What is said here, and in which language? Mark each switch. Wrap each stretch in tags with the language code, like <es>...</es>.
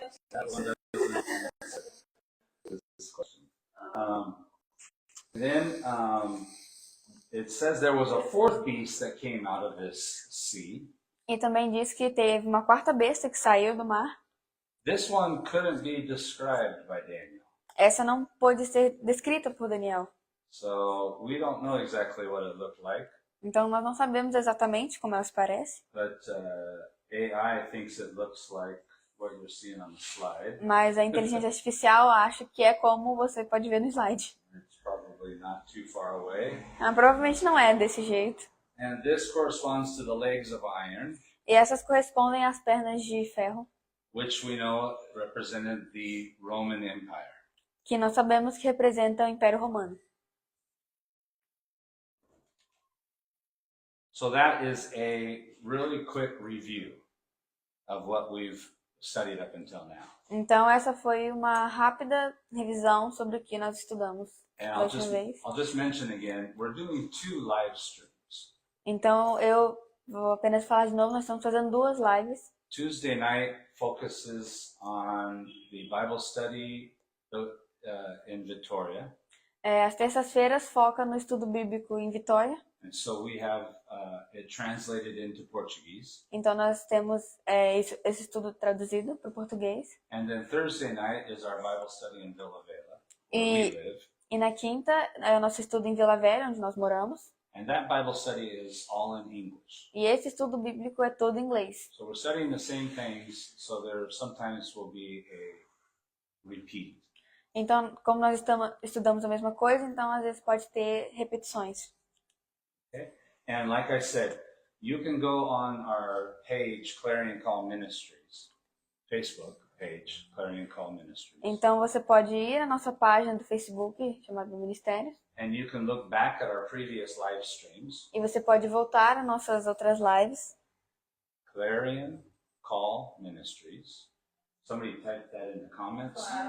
<en>That one doesn't answer this question. Then it says there was a fourth beast that came out of this sea.</en> <pt>E também diz que teve uma quarta besta que saiu do mar.</pt> <en>This one couldn't be described by Daniel.</en> <pt>Essa não pôde ser descrita por Daniel.</pt> <en>So we don't know exactly what it looked like,</en> <pt>Então nós não sabemos exatamente como ela se parece,</pt> <en>but AI thinks it looks like what you're seeing on the slide.</en> <pt>mas a inteligência artificial acha que é como você pode ver no slide.</pt> <en>It's probably not too far away.</en> <pt>Provavelmente não é desse jeito.</pt> <en>And this corresponds to the legs of iron,</en> <pt>E essas correspondem às pernas de ferro,</pt> <en>which we know represented the Roman Empire.</en> <pt>que nós sabemos que representam o Império Romano.</pt> <en>So that is a really quick review of what we've studied up until now.</en> <pt>Então essa foi uma rápida revisão sobre o que nós estudamos</pt> <en>And</en> <pt>da última vez.</pt> <en>I'll just mention again, we're doing 2 live streams.</en> <pt>Então eu vou apenas falar de novo, nós estamos fazendo 2 lives.</pt> <en>Tuesday night focuses on the Bible study in Victoria.</en> <pt>As terças-feiras foca no estudo bíblico em Vitória.</pt> <en>And so we have it translated into Portuguese.</en> <pt>Então nós temos esse estudo traduzido para o português.</pt> <en>And then Thursday night is our Bible study in Vila Velha, where we live.</en> <pt>E na quinta é o nosso estudo em Vila Velha, onde nós moramos.</pt> <en>And that Bible study is all in English.</en> <pt>E esse estudo bíblico é todo em inglês.</pt> <en>So we're studying the same things, so there sometimes will be a repeat.</en> <pt>Então, como nós estudamos a mesma coisa, então às vezes pode ter repetições.</pt> <en>Okay? And like I said, you can go on our page, Clarion Call Ministries, Facebook page, Clarion Call Ministries.</en> <pt>Então você pode ir à nossa página do Facebook, chamada Ministérios,</pt> <en>And you can look back at our previous live streams,</en> <pt>e você pode voltar às nossas outras lives.</pt> <en>Clarion Call Ministries. Somebody type that in the comments.</en>